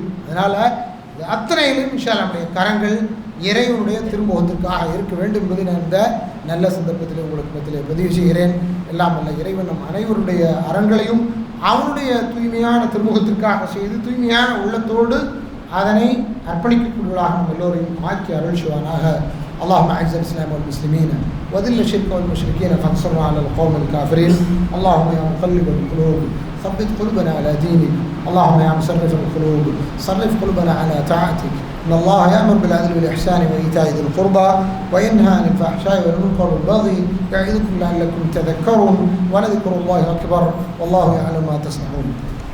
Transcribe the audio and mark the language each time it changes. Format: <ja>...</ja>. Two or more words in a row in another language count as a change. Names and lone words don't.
<ta>அதனால் அத்தனையிலும்</ta> <ar>إن شاء الله</ar> <ta>நம்முடைய கரங்கள் இறைவனுடைய திருமுகத்திற்காக இருக்க வேண்டும் என்பதை நான் இந்த நல்ல சந்தர்ப்பத்தில் உங்களுக்கு மத்தியிலே பதிவு செய்கிறேன். எல்லாம் அல்ல இறைவன் நம் அனைவருடைய அறங்களையும் அவனுடைய தூய்மையான திருமுகத்திற்காக செய்து தூய்மையான உள்ளத்தோடு அதனை அர்ப்பணிக்கக்கூடியவர்களாக நம் எல்லோரையும் ஆக்கி அருள் செய்வானாக.</ta> <ar>اللهم اعز الاسلام والمسلمين وذل الشرك والمشركين فانصرنا على القوم الكافرين. اللهم يا مقلب القلوب ثبت قلوبنا على دينك. اللهم يا مصرف القلوب صرف قلوبنا على طاعتك. ان الله يأمر بالعدل والإحسان وإيتاء ذي القربى وينهى عن الفحشاء والمنكر والبغي يعظكم لعلكم تذكرون ولذكر الله أكبر والله يعلم ما تصنعون.</ar>